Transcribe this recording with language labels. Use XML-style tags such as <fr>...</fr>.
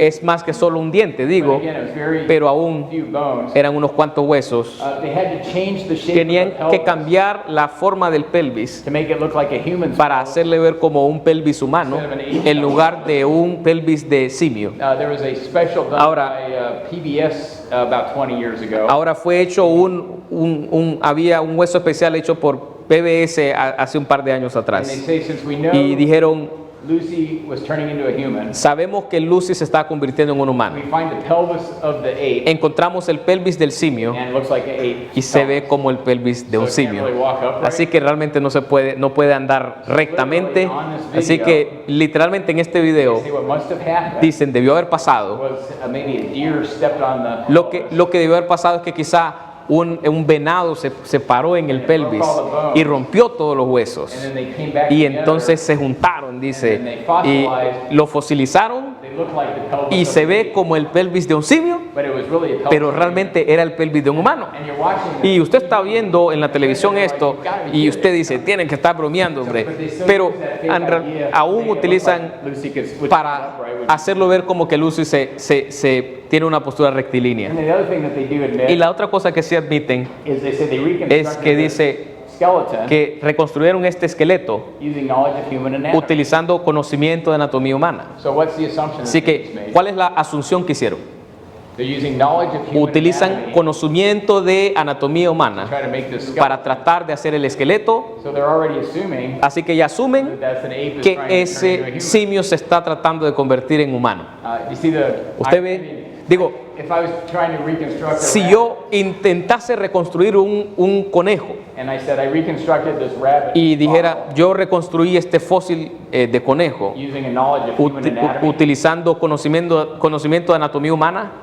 <es>es más que solo un diente,</es> <en>But</en> <es>digo,</es> <en>again, it was very</en> <es>pero aún</es> <en>few bones.</en> <es>eran unos cuantos huesos.</es> <en>They had to change the shape</en> <es>Tenían</es> <en>of the pelvis</en> <es>cambiar la forma del pelvis</es> <en>to make it look like a human's</en> <es>para</es> <en>pelvis.</en> <es>hacerle ver como un pelvis humano en lugar de un pelvis de simio.</es> <en>There was a special done</en> <es>Ahora-</es> <en>by PBS about 20 years ago.</en> <es>Ahora fue hecho había un hueso especial hecho por PBS hace un par de años</es> <en>And they</en> <es>atrás.</es> <en>say since we know</en> <es>Y dijeron,</es> <en>Lucy was turning into a human,</en> <es>sabemos que Lucy se está convirtiendo en un</es> <en>we</en> <es>humano.</es> <en>find the pelvis of the ape</en> <es>Encontramos el pelvis del simio</es> <en>and it looks like an ape.</en> <es>y se ve como el pelvis de un</es> <en>So it can't</en> <es>simio.</es> <en>really walk upright.</en> <es>Así que realmente no puede andar rectamente. Así que literalmente en este video</es> <en>Say what must have happened</en> <es>dicen debió haber pasado.</es> <en>was maybe a deer stepped on the</en> <es>Lo que debió haber pasado es que quizá un venado se paró en el pelvis y rompió todos los huesos.</es> <en>And then they came back</en> <es>Y</es> <en>together.</en> <es>entonces se juntaron, dice, y lo fosilizaron</es> <en>They looked like the pelvis</en> <es>y</es> <en>of</en> <es>se</es> <en>a</en> <es>ve</es> <en>baby,</en> <es>como el pelvis de un simio,</es> <en>but it was really a pelvis</en> <es>pero</es> <en>of a</en> <es>realmente era el pelvis de un humano.</es> <en>baby. And you're watching</en> <es>Y</es> <en>this.</en> <es>usted está viendo en la televisión esto y usted dice, tienen que estar bromeando, hombre. Pero aún utilizan</es> <en>Lucy could switch it</en> <es>para</es> <en>up, right, which-</en> <es>hacerlo ver como que Lucy se tiene una postura rectilínea.</es> <en>And then the other thing that they do admit</en> <es>Y la otra cosa que sí admiten</es> <en>is they say they reconstructed</en> <es>es que dice</es> <en>the skeleton</en> <es>que reconstruyeron este esqueleto</es> <en>using knowledge of human anatomy.</en> <es>utilizando conocimiento de anatomía humana.</es> <en>So what's the assumption</en> <es>Así</es> <en>that they</en> <es>que,</es> <en>made?</en> <es>¿cuál es la asunción que hicieron?</es> <en>They're using knowledge of human</en> <es>Utilizan</es> <en>anatomy</en> <es>conocimiento de anatomía</es> <en>to</en> <es>humana</es> <en>try to make this skeleton.</en> <es>para tratar de hacer el esqueleto,</es> <en>So they're already assuming</en> <es>así que ya asumen</es> <en>that that's an ape is</en> <es>que</es> <en>trying to turn into a</en> <es>ese</es> <en>human.</en> <es>simio se está tratando de convertir en humano.</es> <en>You see the</en> <es>Usted</es> <en>I</en> <es>ve,</es> <en>mean,</en> <es>digo,</es> <en>if I was trying to reconstruct a</en> <es>si</es> <en>rabbit,</en> <es>yo intentase reconstruir un conejo</es> <en>and I said I reconstructed this rabbit</en> <es>y dijera, yo reconstruí este fósil de conejo</es> <en>using a knowledge of human anatomy,</en> <es>utilizando conocimiento de anatomía humana,</es>